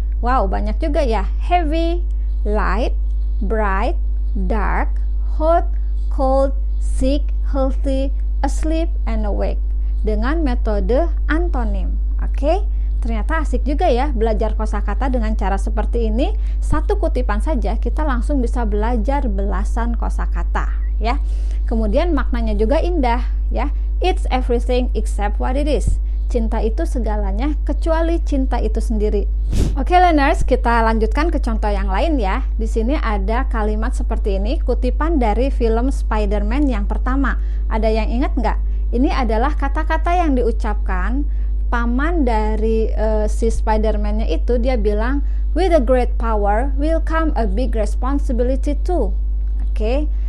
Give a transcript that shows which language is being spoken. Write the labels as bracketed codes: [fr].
[id] Wow, banyak juga ya. Heavy, light, bright, dark, hot, cold, sick, healthy, asleep, and awake dengan metode antonim. Oke, ternyata asik juga ya belajar kosakata dengan cara seperti ini. Satu kutipan saja kita langsung bisa belajar belasan kosakata ya. Kemudian maknanya juga indah ya. [en] It's everything except what it is. [id] Cinta itu segalanya kecuali cinta itu sendiri. Oke learners, kita lanjutkan ke contoh yang lain ya. Di sini ada kalimat seperti ini, kutipan dari film Spider-Man yang pertama. Ada yang ingat nggak? Ini adalah kata-kata yang diucapkan paman dari si Spider-Man-nya itu. Dia bilang, [en] with a great power will come a big responsibility too. [id] Oke.